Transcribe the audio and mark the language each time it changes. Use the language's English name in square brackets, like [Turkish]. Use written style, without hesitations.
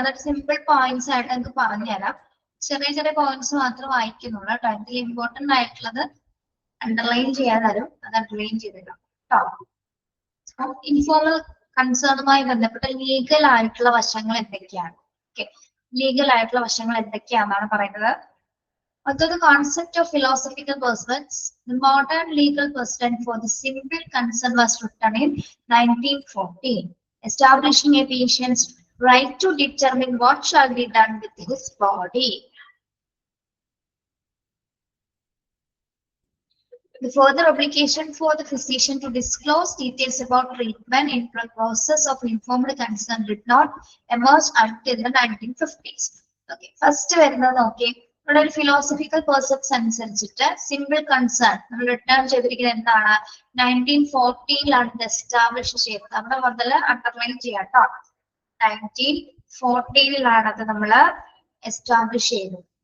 [Malayalam] എന്നിട്ട് simple points ആയിട്ട് എനിക്ക് പറഞ്ഞുതരാം. ചെറിയ ചെറിയ പോയിന്റ്സ് മാത്രം വായിക്കുന്നുള്ളൂ കേട്ടോ. ഇതിൽ ഇമ്പോർട്ടന്റ് ആയിട്ടുള്ളത് അണ്ടർലൈൻ ചെയ്യാൻ തരും, അത് അണ്ടർലൈൻ ചെയ്തിടാം കേട്ടോ. ഇൻഫോർമൽ കൺസേണുമായി ബന്ധപ്പെട്ട ലീഗൽ ആയിട്ടുള്ള വശങ്ങൾ എന്തൊക്കെയാണ്? ഓക്കെ, ലീഗൽ ആയിട്ടുള്ള വശങ്ങൾ എന്തൊക്കെയാണെന്നാണ് പറയുന്നത്. [English] The concept of philosophical pursuits, the modern legal precedent for the simple concern was written in 1914, establishing a patient's right to determine what shall be done with his body. The further obligation for the physician to disclose details about treatment in the process of informed consent did not emerge until the 1950s. Okay, first [Malayalam] വരുന്നത് നോക്കി. ഇവിടെ ഒരു philosophical precepts അനുസരിച്ചിട്ട് simple concern നമ്മൾ return ചെയ്തിരിക്കുന്നത് എന്താണ്? 1914 ഇത് establish ചെയ്തത്. നമ്മുടെ മുതൽ അണ്ടർലൈൻ ചെയ്യാം കേട്ടോ. 1914 അത് നമ്മൾ എസ്റ്റാബ്ലിഷ് ചെയ്തത്.